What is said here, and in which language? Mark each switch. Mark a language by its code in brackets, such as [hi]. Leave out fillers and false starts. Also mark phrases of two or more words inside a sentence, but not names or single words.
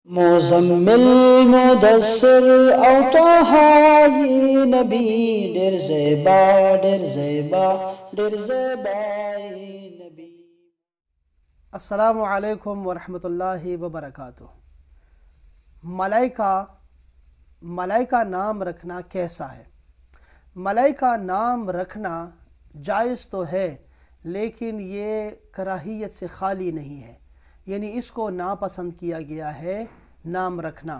[ps] مزمل مدثر او طه ی نبی ډیر زیبا ډیر زیبا ډیر زیبا نبی. [ar] السلام علیکم ورحمۃ اللہ وبرکاتہ. [ur] ملائکہ نام رکھنا کیسا ہے؟ ملائکہ نام رکھنا جائز تو ہے، لیکن یہ کراہیت سے خالی نہیں ہے، یعنی اس کو ناپسند کیا گیا ہے نام رکھنا.